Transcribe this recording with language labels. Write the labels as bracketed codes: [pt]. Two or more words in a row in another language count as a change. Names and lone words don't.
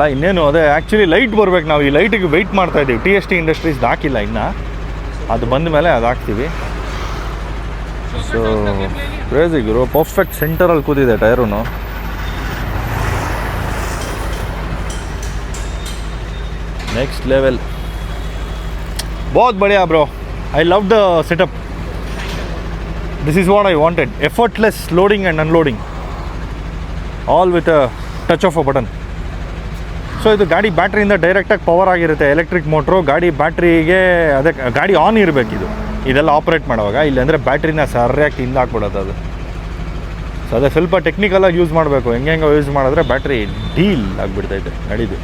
[kn] ಇನ್ನೇನು ಅದೇ [en] actually light [kn] ಬರ್ಬೇಕು. ನಾವು ಈ ಲೈಟಿಗೆ ವೆಯ್ಟ್ ಮಾಡ್ತಾ ಇದ್ದೀವಿ. TST ಇಂಡಸ್ಟ್ರೀಸ್ದು ಹಾಕಿಲ್ಲ ಇನ್ನು, ಅದು ಬಂದ ಮೇಲೆ ಅದು ಹಾಕ್ತೀವಿ. [en] so crazy [kn] ಗುರು, ಪರ್ಫೆಕ್ಟ್ ಸೆಂಟರಲ್ಲಿ ಕೂತಿದೆ ಟೈರು. [en] next level. [hi] बहुत बढ़िया ब्रो, [en] I love the setup. This is what I wanted. Effortless loading and unloading, all with a touch of a button. [kn] ಸೊ ಇದು ಗಾಡಿ ಬ್ಯಾಟ್ರಿಯಿಂದ ಡೈರೆಕ್ಟಾಗಿ ಪವರ್ ಆಗಿರುತ್ತೆ. [en] electric motor [kn] ಗಾಡಿ ಬ್ಯಾಟ್ರಿಗೆ, ಅದಕ್ಕೆ ಗಾಡಿ ಆನ್ ಇರಬೇಕು ಇದೆಲ್ಲ ಆಪ್ರೇಟ್ ಮಾಡುವಾಗ. ಇಲ್ಲಾಂದರೆ ಬ್ಯಾಟ್ರಿನ ಸರಿಯಾಗಿ ತಿಂದು ಹಾಕ್ಬಿಡೋದು ಅದು. ಸೊ ಅದೇ ಸ್ವಲ್ಪ ಟೆಕ್ನಿಕಲಾಗಿ ಯೂಸ್ ಮಾಡಬೇಕು. ಹೆಂಗೆ ಯೂಸ್ ಮಾಡಿದ್ರೆ ಬ್ಯಾಟ್ರಿ ಡೀಲ್ ಆಗಿಬಿಡ್ತೈತೆ ಗಾಡಿದು.